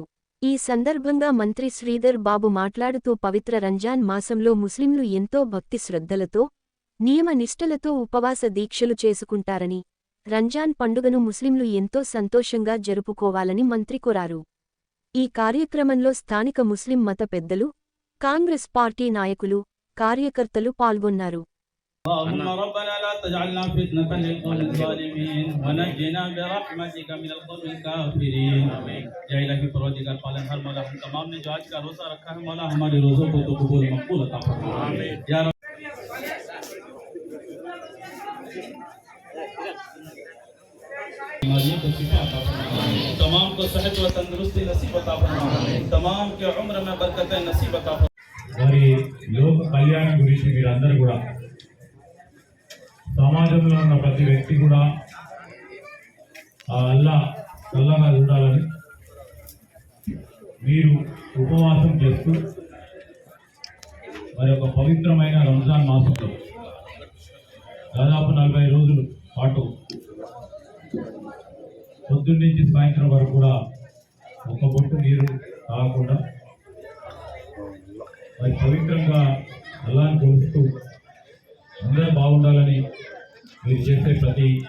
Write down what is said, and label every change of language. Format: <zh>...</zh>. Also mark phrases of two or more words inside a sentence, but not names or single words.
<te>ఈ సందర్భంగా మంత్రి శ్రీధర్ బాబు మాట్లాడుతూ పవిత్ర రంజాన్ మాసంలో ముస్లింలు ఎంతో భక్తి శ్రద్ధలతో, నియమ నిష్టలతో ఉపవాస దీక్షలు చేసుకుంటారని, రంజాన్ పండుగను ముస్లింలు ఎంతో సంతోషంగా జరుపుకోవాలని మంత్రి కోరారు. ఈ కార్యక్రమంలో స్థానిక ముస్లిం మత పెద్దలు, కాంగ్రెస్ పార్టీ నాయకులు, కార్యకర్తలు పాల్గొన్నారు.</te> <ar>اللهم ربنا لا تجعلنا فتنة للقوم الظالمين ونجنا برحمتك من القوم الكافرين</ar> <hi>या इलाही परवरदिगार पालनहार मौला हम तमाम ने जो आज का रोजा रखा है मौला हमारे रोजों को तो कबूल मकबूल अता फरमा आमीन या रब। बीमारियों को शिफा अता फरमा तमाम को सेहत व तंदुरुस्ती नसीब अता फरमा तमाम के उम्र में बरकतें नसीब अता फरमा।</hi> <te>మరి లోక కళ్యాణం గురించి మీరందరూ కూడా సమాజంలో ఉన్న ప్రతి వ్యక్తి కూడా అల్లా చల్లగా చూడాలని మీరు ఉపవాసం చేస్తూ మరి ఒక పవిత్రమైన రంజాన్ మాసంలో దాదాపు 40 రోజుల పాటు పొద్దున్న నుంచి సాయంత్రం వరకు కూడా ఒక బొట్టు నీరు తాగకుండా మరి పవిత్రంగా అల్లాని కొలుస్తూ అందరూ బాగుండాలని మీరు చేసే ప్రతి</te>